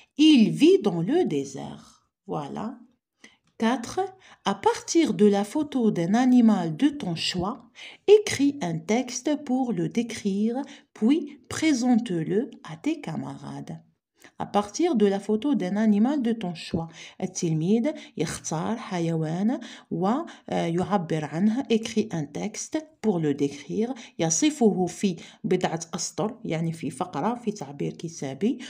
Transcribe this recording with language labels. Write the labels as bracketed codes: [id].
[fr] Il vit dans le désert. Voilà. 4. À partir de la photo d'un animal de ton choix, écris un texte pour le décrire, puis présente-le à tes camarades. À partir de la photo d'un animal de ton choix. [ar] التلميذ يختار حيوان ويعبر عنه. [fr] écrit un texte pour le décrire. [ar] يصفه في بضعة أسطر يعني في فقرة في تعبير كتابي.